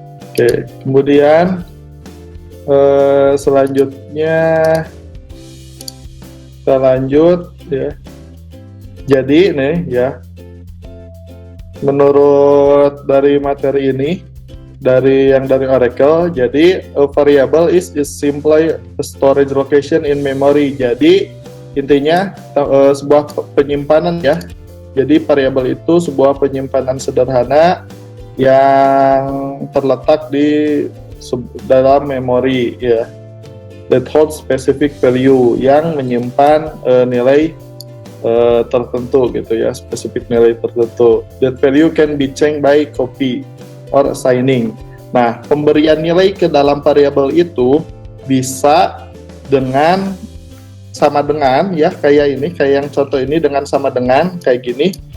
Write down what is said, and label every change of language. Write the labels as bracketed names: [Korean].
[Indonesian] Oke, kemudian selanjutnya kita lanjut ya. Jadi nih ya, menurut dari materi ini dari Oracle. Jadi [English] a variable is simply a storage location in memory. [Indonesian] Jadi intinya sebuah penyimpanan ya. Jadi variabel itu sebuah penyimpanan sederhana yang terletak di dalam memori ya. [English] That holds specific value, [Indonesian] yang menyimpan nilai tertentu gitu ya, spesifik nilai tertentu. [English] That value can be changed by copy or assigning. [Indonesian] Nah, pemberian nilai ke dalam variabel itu bisa dengan sama dengan ya, kayak ini, kayak yang contoh ini dengan sama dengan kayak gini.